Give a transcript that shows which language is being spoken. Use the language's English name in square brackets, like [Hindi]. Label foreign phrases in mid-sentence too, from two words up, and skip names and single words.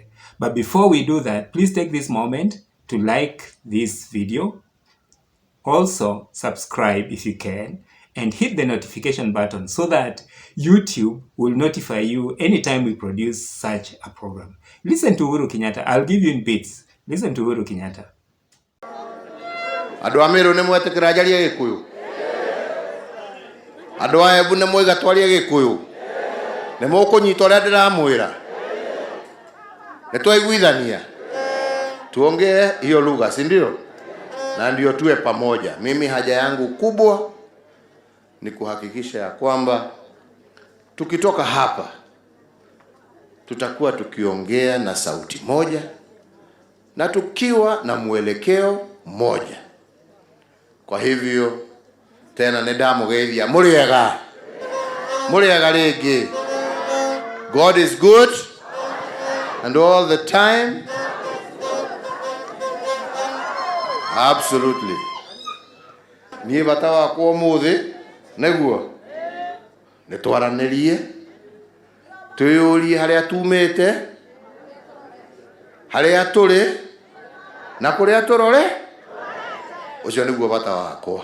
[English] But before we do that, please take this moment to like this video. Also, subscribe if you can, and hit the notification button so that YouTube will notify you anytime we produce such a program. Listen to Uhuru Kenyatta. I'll give you in bits. Listen to Uhuru Kenyatta. [Kikuyu] Andũ a Meru nĩ mwetĩkĩra njarie Gĩkũyũ. Andũ a Embu nĩ mwĩga twarie Gĩkũyũ. Nĩ mũkũnyita ũrĩa ndĩramwĩra. Nĩ twaiguithania. [Swahili] Tuongee hiyo lugha, si ndio? Na ndio tuwe pamoja. Mimi haja yangu kubwa ni kuhakikisha ya kwamba tukitoka hapa tutakuwa tukiongea na sauti moja na tukiwa na mwelekeo mmoja. Kwa hivyo tena [Kikuyu] nĩndamũgeithia mũrĩega rĩngĩ. [English] God is good and all the time. Absolutely. [Kikuyu] Niĩ bata wakwa ũmũthĩ nĩguo nĩtwaranĩrie, twĩyũrie harĩa tumĩte, harĩa tũrĩ na kũrĩa tũrore. Ũcio nĩguo bata wakwa.